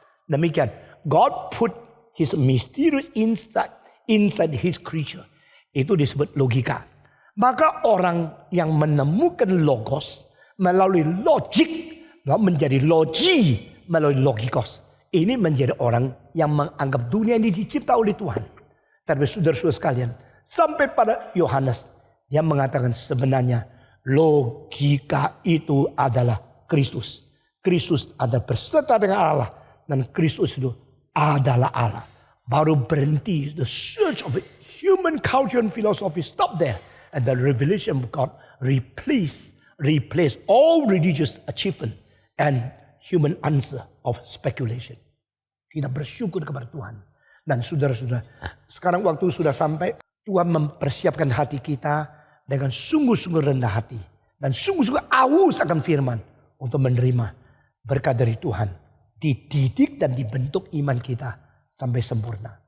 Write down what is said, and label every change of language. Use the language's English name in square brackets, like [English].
[Indonesian] Demikian, [English] God put His mysterious inside His creature. [Indonesian] Itu disebut logika. Maka orang yang menemukan logos melalui logik menjadi logi melalui logikos. Ini menjadi orang yang menganggap dunia ini dicipta oleh Tuhan. Tapi saudara-saudara sekalian, sampai pada Yohanes yang mengatakan sebenarnya logika itu adalah Kristus. Kristus adalah berserta dengan Allah dan Kristus itu adalah Allah. Baru berhenti [English] the search of human culture and philosophy stop there, and the revelation of God replace all religious achievement and human answer of speculation. [Indonesian] Kita bersyukur kepada Tuhan. Dan saudara-saudara, sekarang waktu sudah sampai. Tuhan mempersiapkan hati kita dengan sungguh-sungguh rendah hati. Dan sungguh-sungguh aus akan firman. Untuk menerima berkat dari Tuhan. Dididik dan dibentuk iman kita sampai sempurna.